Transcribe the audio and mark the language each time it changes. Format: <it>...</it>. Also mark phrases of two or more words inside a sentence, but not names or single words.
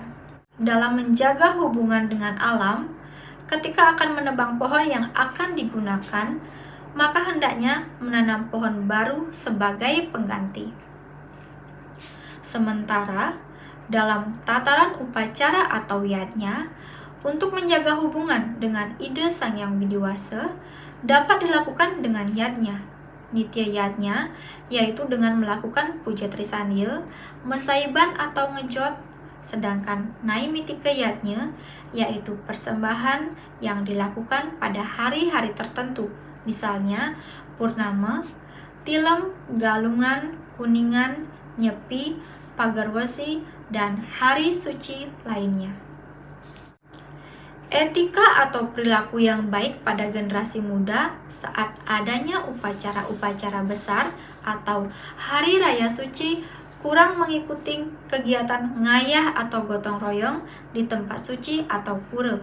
<id>Dalam menjaga hubungan dengan alam, ketika akan menebang pohon yang akan digunakan, maka hendaknya menanam pohon baru sebagai pengganti. Sementara dalam tataran upacara atau yatnya untuk menjaga hubungan dengan ide Sang Yang Widiwasa dapat dilakukan dengan yatnya. Nitya yatnya yaitu dengan melakukan puja trisandya, mesaiban atau ngejot, sedangkan naimittika yatnya yaitu persembahan yang dilakukan pada hari-hari tertentu, misalnya purnama, tilam, galungan, kuningan, nyepi, pagarwasi, dan hari suci lainnya. Etika atau perilaku yang baik pada generasi muda saat adanya upacara-upacara besar atau hari raya suci kurang mengikuti kegiatan ngayah atau gotong royong di tempat suci atau pura.</id>